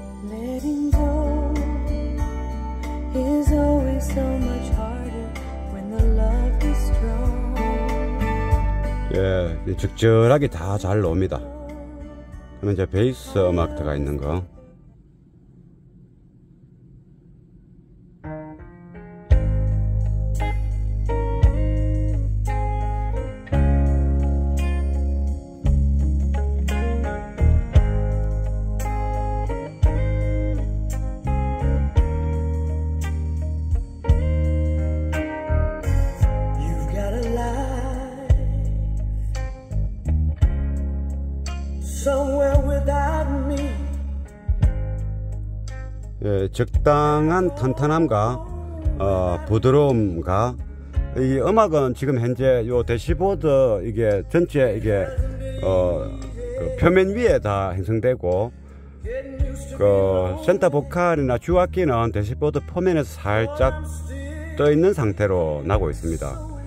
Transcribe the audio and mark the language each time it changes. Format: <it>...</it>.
<en>Letting go is always so much harder when the love is strong.</en> <ko>예, 적절하게 다 잘 나옵니다. 그러면 이제 베이스 음악 들어가 있는 거.</ko> <en>You've got a life somewhere without me.</en> <ko>예, 적당한 탄탄함과 부드러움과 이 음악은 지금 현재 요 대시보드 이게 전체 이게 그 표면 위에 다 형성되고 그 센터 보컬이나 주악기는 대시보드 표면에서 살짝 떠 있는 상태로 나고 있습니다.</ko>